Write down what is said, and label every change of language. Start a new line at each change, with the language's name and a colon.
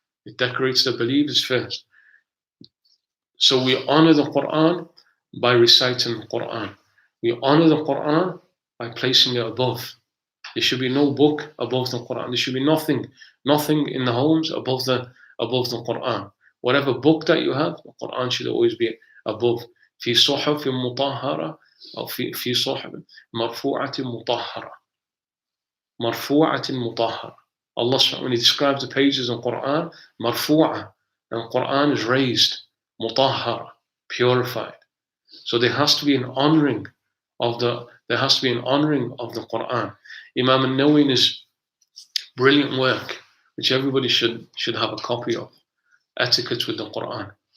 English: It decorates the believers first. So we honor the Quran by reciting the Quran. We honor the Quran by placing it above. There should be no book above the Quran. There should be nothing in the homes above the Quran. Whatever book that you have, the Quran should always be above.
Arabic: في صحف مطهرة أو في صحف مرفوعة مطهرة. مرفوعة مطهرة.
English: Allah, when He describes the pages in Quran, marfu'ah, and Quran is raised, mutahhara, purified. So there has to be an honoring of the Quran. Imam al-Nawawi in his brilliant work, which everybody should have a copy of, Etiquette with the Quran.